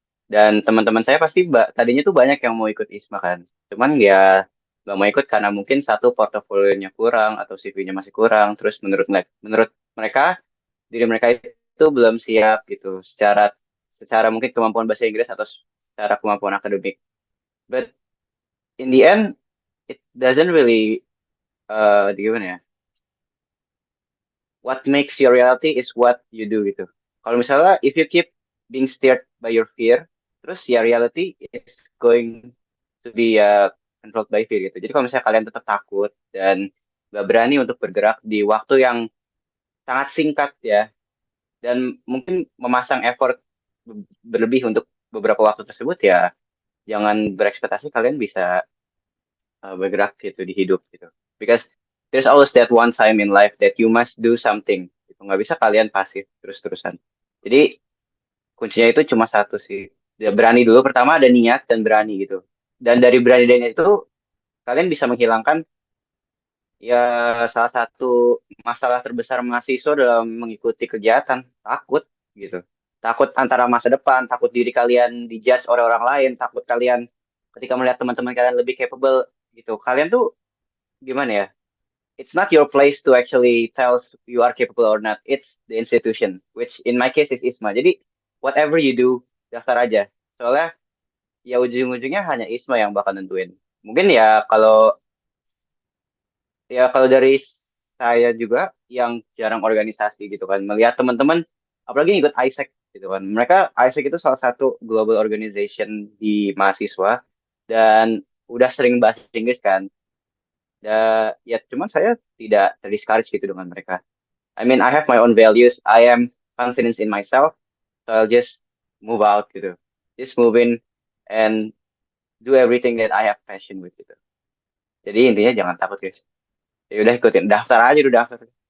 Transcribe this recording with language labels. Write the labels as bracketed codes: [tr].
[id] Dan teman-teman saya pasti tadinya tuh banyak yang mau ikut ISMA kan. Cuman ya nggak mau ikut karena mungkin satu portofolionya kurang atau CV-nya masih kurang. Terus menurut mereka diri mereka itu belum siap gitu secara secara mungkin kemampuan bahasa Inggris atau secara kemampuan akademik. [en] But in the end it doesn't really [id] gimana ya? [en] What makes your reality is what you do gitu. [id] Kalau misalnya [en] if you keep being steered by your fear, [id] terus ya [en] reality is going to be controlled by fear [id] gitu. Jadi kalau misalnya kalian tetap takut dan gak berani untuk bergerak di waktu yang sangat singkat ya, dan mungkin memasang effort berlebih untuk beberapa waktu tersebut, ya jangan berekspektasi kalian bisa bergerak gitu di hidup gitu. [en] Because there's always that one time in life that you must do something. [id] Gitu. Nggak bisa kalian pasif terus-terusan. Jadi kuncinya itu cuma satu sih. Ya, berani dulu. Pertama ada niat dan berani gitu. Dan dari berani dan niat itu kalian bisa menghilangkan ya salah satu masalah terbesar mahasiswa dalam mengikuti kegiatan, takut gitu. Takut antara masa depan, takut diri kalian dijudge oleh orang lain, takut kalian ketika melihat teman-teman kalian lebih capable gitu. Kalian tuh gimana ya? [en] It's not your place to actually tell you are capable or not. It's the institution, which in my case is ISMA. [id] Jadi [en] whatever you do, [id] daftar aja. Soalnya ya ujung-ujungnya hanya ISMA yang bakal nentuin. Mungkin ya kalau ya kalau dari saya juga yang jarang organisasi gitu kan, melihat teman-teman, apalagi yang ikut ISEC gitu kan, mereka ISEC itu salah satu global organization di mahasiswa dan udah sering bahas Inggris kan, ya cuma saya tidak terdiscourage gitu dengan mereka. [en] I mean, I have my own values, I am confident in myself, so I'll just move out gitu, just move in and do everything that I have passion with gitu. [id] Jadi intinya jangan takut guys. Ya udah ikutin daftar aja udah daftar.